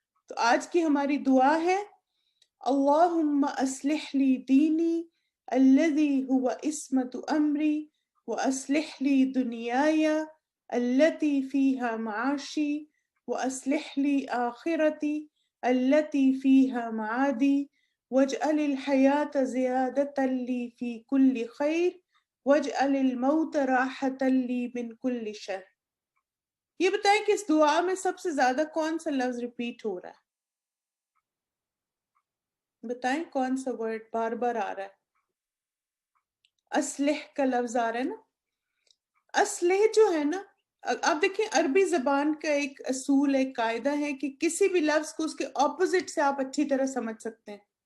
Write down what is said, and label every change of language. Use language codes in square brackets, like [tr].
[ur] تو آج کی ہماری دعا ہے [ar] اللہم اصلح لی دینی الذی هو عصمت امری واصلح لی دنیای التي فیہا معاشی واصلح لی آخرتی التي فيها معادي واجعل الحياة زيادة لي في كل خير واجعل الموت راحة لي من كل شر. [ur] یہ بتائیں کہ اس دعا میں سب سے زیادہ کون سا لفظ ریپیٹ ہو رہا ہے؟ بتائیں کون سا ورڈ بار بار آ رہا ہے؟ اصلح کا لفظ آ رہا ہے نا. اصلح جو ہے نا، آپ دیکھیں عربی زبان کا ایک اصول، ایک قاعدہ ہے کہ کسی بھی لفظ کو اس کے اپوزٹ سے آپ اچھی طرح سمجھ سکتے ہیں.